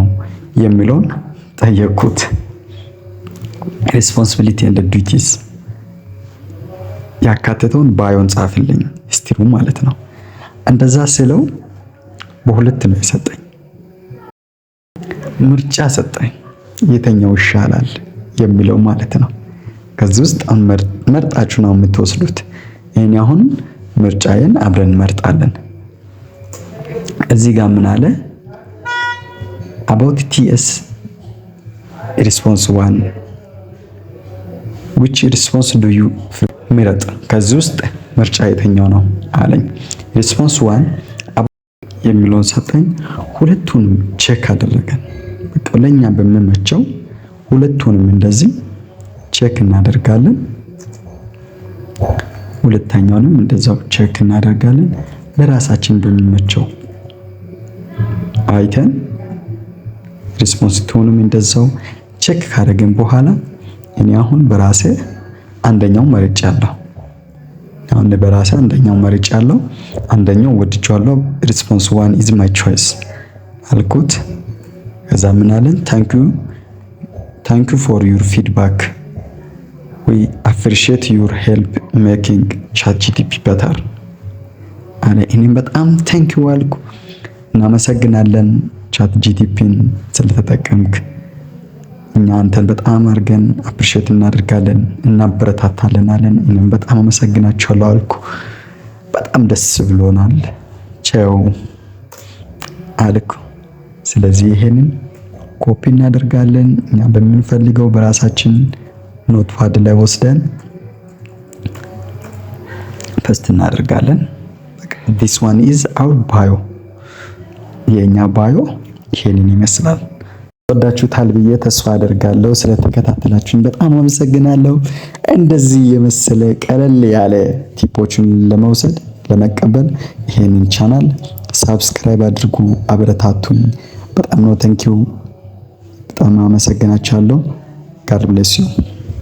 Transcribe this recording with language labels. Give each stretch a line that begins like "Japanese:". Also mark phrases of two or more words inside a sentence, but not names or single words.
Amharic: የሚለውን ጠየቅኩት።
English: responsibility and duties
Amharic: ያካተተውን ባዮን ጻፍልኝ ስቲሩ ማለት ነው። እንደዛ ስለው በሁለት ነው የሰጠኝ። ምርጫ ሰጠኝ፣ የተኛው ይሻላል የሚለው ማለት ነው። ከዚህ ውስጥ መርጣችሁ ነው የምትወስዱት። እኔ አሁን ምርጫዬን አብረን እንመርጣለን። እዚህ ጋር ምን አለ?
English: about ts response 1 which response do you
Amharic: ምረጥ። ከዚህ ውስጥ ምርጫ የተኛው ነው አለኝ። ሪስፖንስ 1 የሚለውን ሰጠኝ። ሁለቱንም ቼክ አደረገን። በቃ ለኛ በሚመቸው ሁለቱንም እንደዚህ ቼክ እናደርጋለን። ሁለተኛውንም እንደዛው ቼክ እናደርጋለን። ለራሳችን በሚመቸው አይተን ሪስፖንስ ቱንም እንደዛው ቼክ ካደረግን በኋላ እኔ አሁን በራሴ አንደኛው መርጫለሁ። አሁን በራሴ አንደኛው መርጫለሁ። አንደኛው ወድጃለሁ።
English: response 1 is my choice
Amharic: አልኩት። ከዛ ምን አለን?
English: thank you for your feedback we appreciate your help making ChatGPT better
Amharic: አለ። እኔም በጣም
English: thank you
Amharic: አልኩ። እናመሰግናለን ChatGPTን ስለተጠቀምክ፣ እኛ አንተን በጣም አድርገን አፕሪሼት እናደርጋለን፣ እናበረታታለን አለን። እኔም በጣም አመሰግናችኋለሁ አልኩ። በጣም ደስ ብሎናል ቻው አልኩ። ስለዚህ ይሄንን ኮፒ እናደርጋለን። እኛ በምንፈልገው በራሳችን ኖትፓድ ላይ ወስደን ፔስት እናደርጋለን።
English: this one is our bio።
Amharic: የኛ ባዮ ይሄንን ይመስላል። ወዳችሁታል ብዬ ተስፋ አደርጋለሁ። ስለተከታተላችሁኝ በጣም አመሰግናለሁ። እንደዚህ የመሰለ ቀለል ያለ ቲፖችን ለመውሰድ ለመቀበል ይሄንን ቻናል ሳብስክራይብ አድርጉ፣ አበረታቱኝ። በጣም ነው። ታንኪዩ። በጣም አመሰግናችኋለሁ።
English: God bless you።